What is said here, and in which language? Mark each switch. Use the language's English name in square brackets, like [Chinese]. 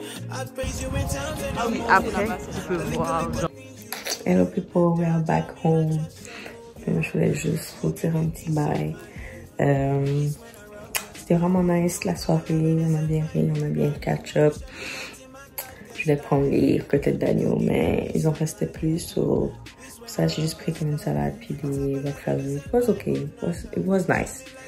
[French] Ah oui, après, tu peux voir. [English] Hello people, we are back home. [French] Je voulais juste vous dire un petit bail. C'était vraiment nice la soirée, on a bien ri, on a bien catch up. Je voulais prendre les côtelettes d'agneau, mais ils en restaient plus. So, pour ça, j'ai juste pris comme une salade puis des Rockefeller. [English] It was okay. It was nice.